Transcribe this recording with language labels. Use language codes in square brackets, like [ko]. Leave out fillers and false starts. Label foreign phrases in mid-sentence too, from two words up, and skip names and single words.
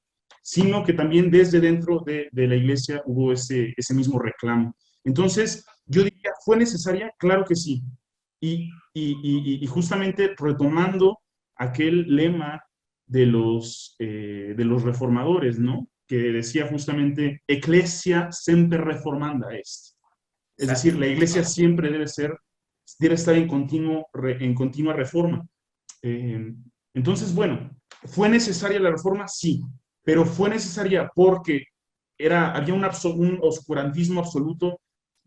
[es] Sino que también desde dentro de la iglesia hubo ese mismo reclamo. Entonces, yo diría, ¿fue necesaria? Claro que sí. Y justamente retomando aquel lema de los reformadores, ¿no? Que decía justamente, [la] Ecclesia semper reformanda est. [es] Es decir, Exacto. la iglesia siempre debe estar en continua reforma. Eh, entonces, bueno, ¿fue necesaria la reforma? Sí, pero fue necesaria porque había un oscurantismo absoluto.